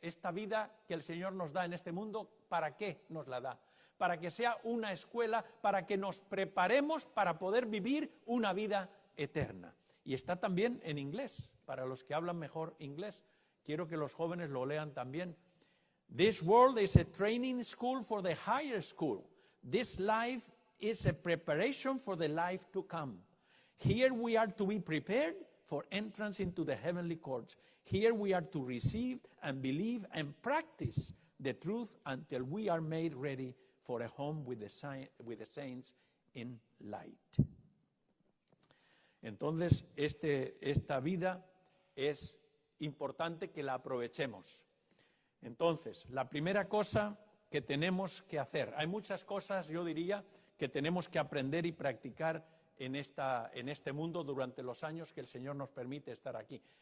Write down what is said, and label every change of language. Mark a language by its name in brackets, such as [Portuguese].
[Spanish] Esta vida que el Señor nos da en este mundo, ¿para qué nos la da? Para que sea una escuela, para que nos preparemos para poder vivir una vida eterna. Y está también en inglés, para los que hablan mejor inglés. Quiero que los jóvenes lo lean también. [English] This world is a training school for the higher school. This life is a preparation for the life to come. Here we are to be prepared for entrance into the heavenly courts. Here we are to receive and believe and practice the truth until we are made ready for a home with the saints in light. [Spanish] Entonces, esta vida es importante que la aprovechemos. Entonces, la primera cosa que tenemos que hacer, hay muchas cosas, yo diría, que tenemos que aprender y practicar en este mundo durante los años que el Señor nos permite estar aquí.